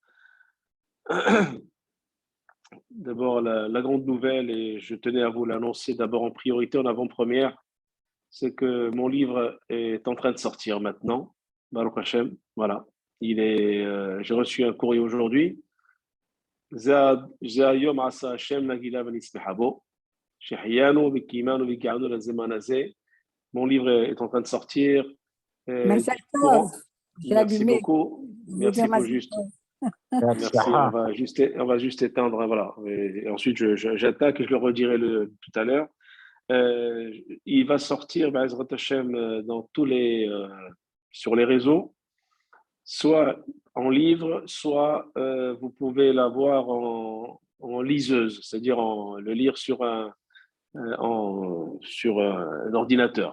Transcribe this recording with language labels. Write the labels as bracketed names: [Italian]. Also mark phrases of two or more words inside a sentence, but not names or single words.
[French] D'abord, la grande nouvelle, et je tenais à vous l'annoncer d'abord en priorité, en avant-première, c'est que mon livre est en train de sortir maintenant. [Hebrew] ברוך השם, voilà. [French] J'ai reçu un courrier aujourd'hui. [Hebrew] זה היום עשה השם נגילה ונשמחה בו, שהחיינו וקיימנו והגענו לזמן הזה. [French] Mon livre est en train de sortir. [Hebrew] מזל טוב. [French] J'ai Merci allumé. beaucoup. Je veux Merci, dire il faut Mazal juste. Tov. Merci. On va juste éteindre. Voilà. Et ensuite, j'attaque et je le redirai tout à l'heure. Il va sortir, [Hebrew] בעזרת השם, [French] dans sur les réseaux, soit en livre, soit vous pouvez l'avoir en liseuse, c'est-à-dire le lire sur un ordinateur.